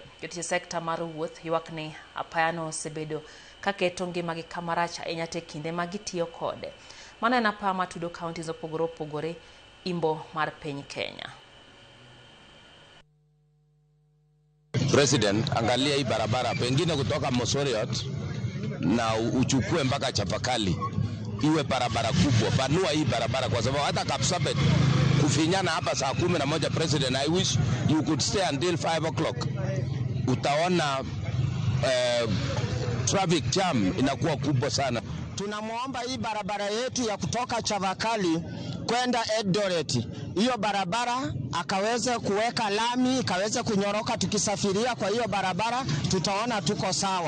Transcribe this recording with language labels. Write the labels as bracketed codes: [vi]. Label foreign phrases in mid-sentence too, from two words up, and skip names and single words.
[luo] Jotich sekta mar wuoth ywak ni apaya no osebedo kaketo ngimagi kama rach ahinya te kinde ma gitiyo kode. Mano en apaya matudo kauntis opogore opogore imbo mar piny Kenya. [sw] President, angalia hii barabara pengine kutoka Mosoriot na uchukue mpaka Chavakali iwe barabara kubwa. Panua hii barabara kwa sababu hata Kapsabet kufinyana hapa saa 11. [en] President, I wish you could stay until 5 o'clock. [sw] Utaona [en] traffic jam [sw] inakuwa kubwa sana. Tunamuomba hii barabara yetu ya kutoka Chavakali kwenda Eldoret, hiyo barabara akaweze kuweka lami, ikaweze kunyoroka. Tukisafiria kwa hiyo barabara tutaona tuko sawa.